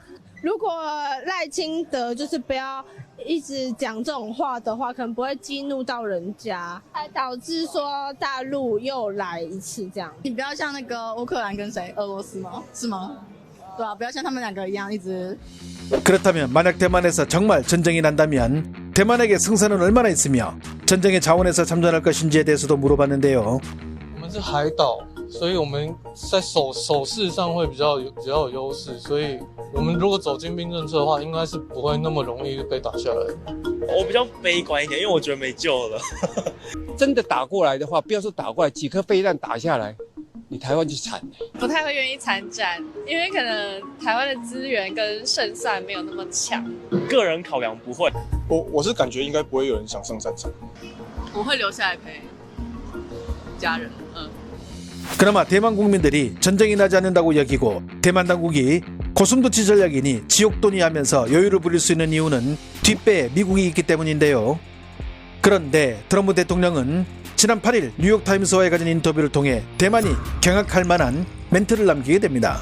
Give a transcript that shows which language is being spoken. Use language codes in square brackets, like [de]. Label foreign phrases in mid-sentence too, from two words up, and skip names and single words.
[zh] 如果赖清德就是不要一直讲这种话的话，可能不会激怒到人家，还导致说大陆又来一次这样。你不要像那个乌克兰跟谁，俄罗斯吗？是吗？对啊，不要像他们两个一样一直。 [ko] 그렇다면 만약 대만에서 정말 전쟁이 난다면 대만에게 승산은 얼마나 있으며 전쟁의 자원에서 참전할 것인지에 대해서도 물어봤는데요. [zh] 我们是海岛，所以我们在手势上会比较有优势，所以我们如果走精兵政策的话，应该是不会那么容易被打下来。我比较悲观一点，因为我觉得没救了。真的打过来的话，不要说打过来，几颗飞弹打下来，你台湾就惨了。不太会愿意参战，因为可能台湾的资源跟胜算没有那么强。个人考量不会，我是感觉应该不会有人想上战场。我会留下来陪家人。 [ko] 그나마 대만 국민들이 전쟁이 나지 않는다고 여기고 대만 당국이 고슴도치 전략이니 지옥돈이 하면서 여유를 부릴 수 있는 이유는 뒷배에 미국이 있기 때문인데요. 그런데 트럼프 대통령은 지난 8일 뉴욕타임스와의 가진 인터뷰를 통해 대만이 경악할 만한 멘트를 남기게 됩니다.